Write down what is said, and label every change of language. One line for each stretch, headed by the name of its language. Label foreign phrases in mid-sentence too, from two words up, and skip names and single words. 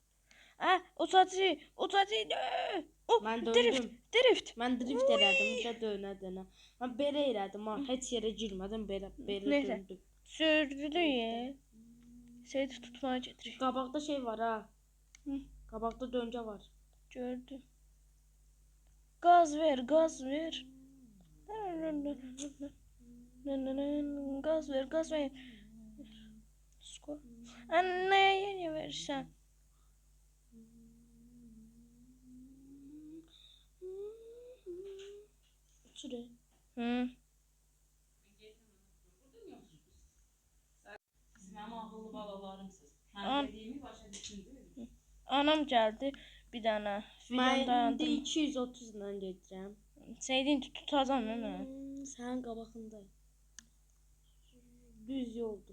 Azerbaijani: Uçacı. Mən Drift. döydüm. Mən drift elədim, bir də dönə. Mən belə elədim, heç yerə girmədim, belə Neyse. döndüm. Sürdü ya. Səyid tutmaya gedirik. Qabaqda şey var ha. Hı. Qabaqda döngə var. Gördüm. Gaz ver. Gaz ver. Skor. Neye verirsən? Şuraya. Hı. Siz mənim ağıllı balalarımsınız. An- Həm dediyimi başa düşündünüz. Anam gəldi bir dənə. Mən indi dayandım. 230 ilə gedirəm. Seydin tutacağam mən. Sənin qabağında. Düz yoldu.